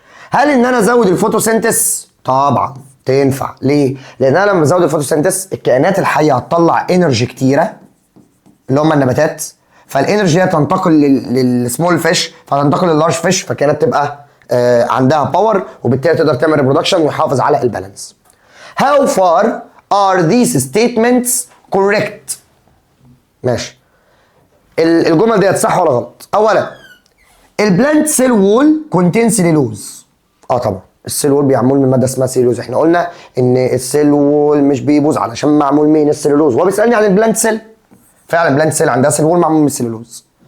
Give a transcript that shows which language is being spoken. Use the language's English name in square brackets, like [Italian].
[Arabic] هل ان انا ازود الفوتوسينتس؟ طبعا تنفع. ليه؟ لان انا لما بزود الفوتوسينتس الكائنات الحيه هتطلع انرجي كتيره اللي هم النباتات، فالانرجي تنتقل للسمول فيش فتنتقل لللارج فيش، فالكائنات تبقى عندها باور وبالتالي تقدر تعمل ريبرودكشن ويحافظ على البالانس. [English] How far are these statements correct؟ ماشي. [Arabic] الجمل ديت صح ولا غلط؟ اولا البلانت سيل وول كونتين سيلولوز. طبعا السيل وول بيعمل من ماده اسمها سيلولوز. احنا قلنا ان السيل وول مش بيبوظ علشان معمول من السيلولوز. هو بيسالني عن البلانت سيل، فعلا البلانت سيل عندها سيل وول معمول من السيلولوز.